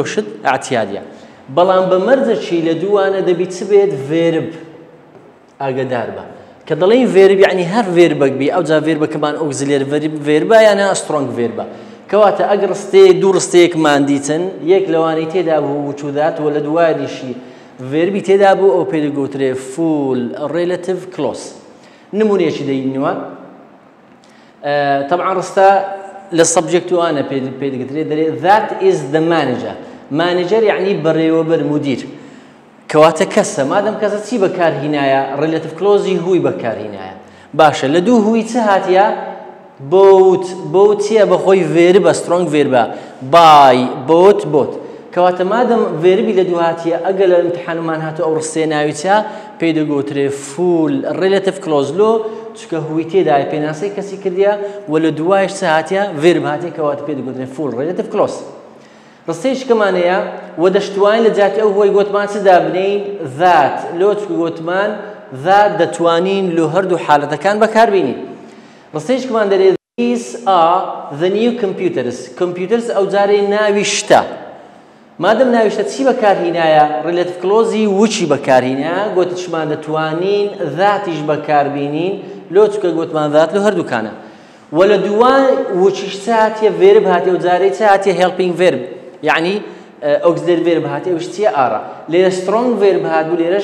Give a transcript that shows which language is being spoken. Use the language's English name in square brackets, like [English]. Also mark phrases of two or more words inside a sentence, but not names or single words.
[Central Kurdish] شت ئاعتیادیە بەڵام بە مەرجەکی لە دووانە دەبی چ بێت ڤێرب ئاگادار بە کە دەڵێن ڤێرب یعنی هەر ڤێربەک بی ئەوجا ڤێربەکەمان [English] auxiliary verb [Central Kurdish] یانە [English] strong verb [Central Kurdish] کەواتە ئەگەر ڕستەیە دوو ڕستەیەکمان دیتن یەک لەوانەی تێدا بوو وچ و ذات و لە دواییشی ڤێربی تێدا بوو ئەو پێ دەگوترێت [English] full relative clause [Central Kurdish] نمونەیەکی دەینەوە طبعا ڕستە لە سەبجەکتوانە پێ دەگوترێت دەڵێت [English] that is the manager [Central Kurdish] مانیجەر یعنی بەڕێوەبەر مودیر کەواتە کەسە مادەم کەسە چی بەکارهینایە [English] relative clause [Central Kurdish] هوی بەکارهینایە باشە لە دوو هوی چ هاتیە بۆت چیە بەخۆی ڤێربە [English] strong verb [Central Kurdish] بای بۆت کەواتە مادەم ڤێربی لە دوو هاتیە ئەگەر لە ئیمتحانمان هاتوو ئەو ڕستەیە ناوی چا پێی دەگوترێت [English] full relative [Central Kurdish] کلۆز لۆ چکە هوی تێدایە پێناسەی کەسی کردیە و لە دوایش چ هاتیە ڤێرب هاتیە کەواتە پێی دەگوترێت [English] full relative clause [Central Kurdish] ڕستەیەش کەمانەیە و دەشتوانین لە جاتی ئەو هۆی گوتمان چدا بنین ذات لۆ چکە گوتمان ذات دەتوانین لە هەردوو حالەتەکان بەکاربینین ڕستەیەش کەمان دەرێت [English] these are the new computers [Central Kurdish] ئەو جارەی ناوی شتە مادەم ناوی شتە چی بەکارهینایە [English] relative clause [Central Kurdish] وچی بەکارهینایە گوتشمان دەتوانین ذاتیش بەکاربینین لۆ چکە گوتمان ذات لە هەردووکانە و لە دووان وچیش چ هاتیە ڤێرب هاتیە و جارەی چ هاتیە [English] helping verb [Central Kurdish] یعنی [English] auxiliary verb [Central Kurdish] هاتیە ئەوش چیە ئارە لێرە [English] strong verb [Central Kurdish] هاتبوو لێرەش